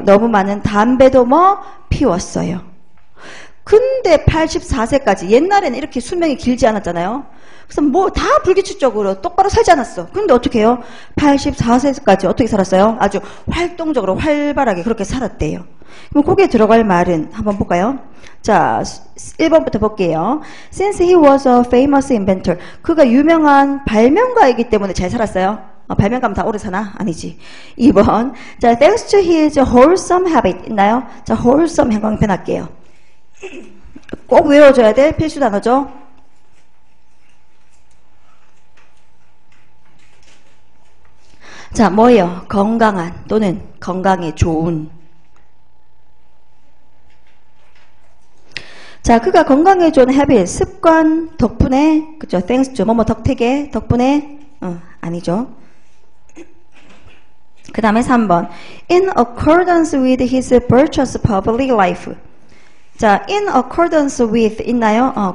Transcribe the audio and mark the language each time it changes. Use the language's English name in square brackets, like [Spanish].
[Korean] 너무 많은 담배도 피웠어요. 근데 84세까지 옛날에는 이렇게 수명이 길지 않았잖아요. 그래서 뭐 다 불규칙적으로 똑바로 살지 않았어. 근데 어떻게 해요? 84세까지 어떻게 살았어요? 아주 활동적으로 활발하게 그렇게 살았대요. 그럼 거기에 들어갈 말은 한번 볼까요? 자, 1번부터 볼게요. [English] Since he was a famous inventor. [Korean] 그가 유명한 발명가이기 때문에 잘 살았어요. 발명가면 다 오래 사나? 아니지. 2번. 자, [English] thanks to his wholesome habit. [Korean] 있나요? 자, wholesome 형광펜 할게요. 꼭 외워줘야 될 필수 단어죠. 자, 뭐예요? 건강한 또는 건강에 좋은. 자, 그가 건강에 좋은 habit, 습관 덕분에, 그죠? thanks to, 뭐뭐 덕택에, 덕분에, 아니죠. 그 다음에 3번. [English] In accordance with his virtuous public life. [Korean] 자, [English] in accordance with [Korean] 있나요?